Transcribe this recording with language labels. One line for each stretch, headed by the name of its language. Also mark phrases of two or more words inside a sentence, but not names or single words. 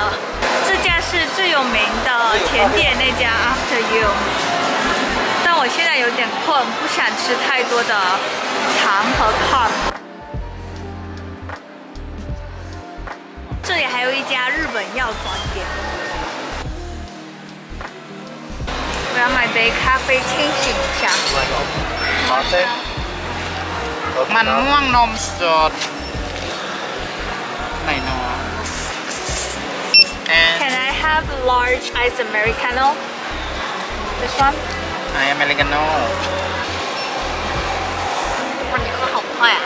Chinese: 这家是最有名的甜点那家 After You，但我现在有点困，不想吃太多的糖和 carb。这里还有一家日本药妆店，我要买杯咖啡清醒一下。
Thai: มันม่วงนมสด
English: Can I have large ice Americano? This one? Americano
Chinese: 哇，你喝好快啊！